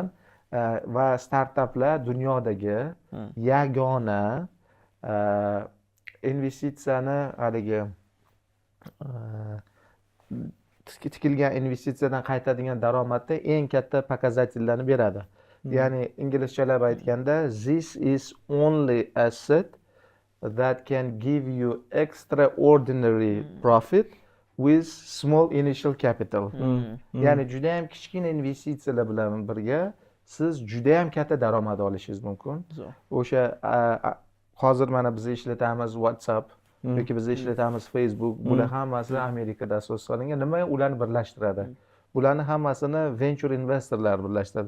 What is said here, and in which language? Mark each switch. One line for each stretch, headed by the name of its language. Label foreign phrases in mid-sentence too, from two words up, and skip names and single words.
Uzbek: Va startaplar dunyodagi yagona investitsiyani haligi tikilgan investitsiyadan qaytadigan daromadda eng katta показательlarni beradi. Ya'ni inglizchalab aytganda
English: this is only asset that can give you extraordinary profit with small initial capital.
Uzbek: Ya'ni juda ham kichkina investitsiyalar bilan birga siz juda ham katta daromad olishingiz mumkin. O'sha hozir mana biz ishlatamiz WhatsApp yoki biz ishlatamiz Facebook, bular hammasi Amerikada asos solingan. Nima ularni birlashtiradi? Bularni hammasini venture investorlar birlashtiradi.